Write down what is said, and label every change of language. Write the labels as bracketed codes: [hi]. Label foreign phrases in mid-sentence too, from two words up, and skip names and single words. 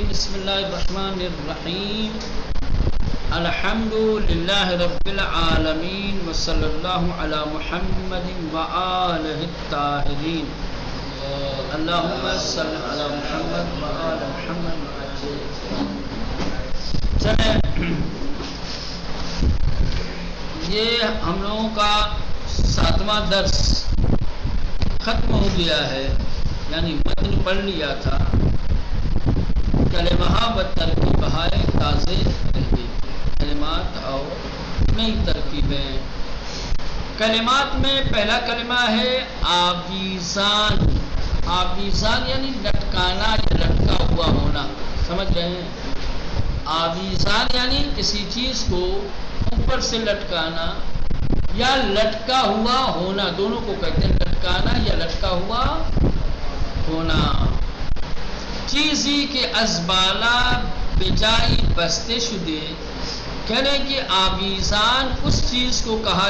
[ar] بسم الله الرحمن الرحيم. الحمد لله رب العالمين وصلى الله على محمد وآله الطاهرين. اللهم صل على محمد وآل محمد. [ur] چلیں یہ ہم لوگوں کا 7واں درس ختم ہو گیا ہے، یعنی متن پڑھ لیا تھا. کلمہ و ترکیب ہے تازے رہے، کلمات اور نئی ترکیبیں. کلمات میں پہلا کلمہ ہے آویزان. آویزان یعنی لٹکانا یا لٹکا ہوا ہونا، سمجھ رہے ہیں؟ آویزان یعنی کسی چیز کو اوپر سے لٹکانا یا لٹکا ہوا ہونا، دونوں کو کہتے ہیں لٹکانا یا لٹکا ہوا ہونا. [fa] چیزی کے از بالا بجائی بستے شدے، [ur] کہنے کہ آویزان اس چیز کو کہا